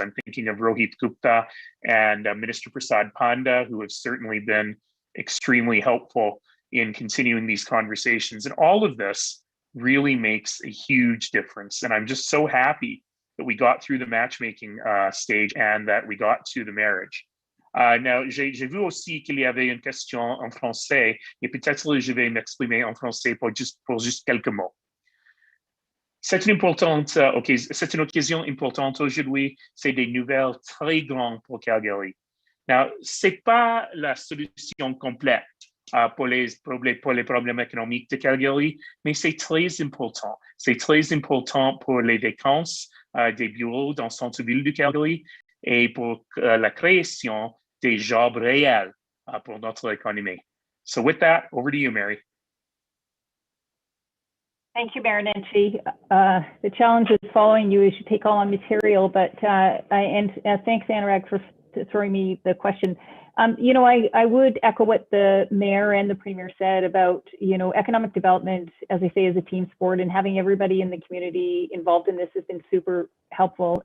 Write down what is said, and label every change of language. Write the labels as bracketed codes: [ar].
[en] I'm thinking of Rohit Gupta and Minister Prasad Panda, who have certainly been extremely helpful in continuing these conversations. And all of this really makes a huge difference. And I'm just so happy that we got through the matchmaking stage and that we got to the marriage. [fr] Now, j'ai vu aussi qu'il y avait une question en français, et peut-être je vais m'exprimer en français pour juste quelques mots. C'est une occasion importante aujourd'hui. C'est des nouvelles très grandes pour Calgary. Now, c'est pas la solution complète pour les problèmes économiques de Calgary, mais c'est très important. C'est très important pour les vacances des bureaux dans le centre-ville de Calgary et pour la création des jobs réels pour notre économie. [en] So with that, over to you, Mary. Thank you, Mayor Nenshi. The challenge is following you as you take all on material, but thanks, Anurag, throwing me the question. You know, I would echo what the mayor and the premier said about, you know, economic development, as I say, is a team sport, and having everybody in the community involved in this has been super helpful.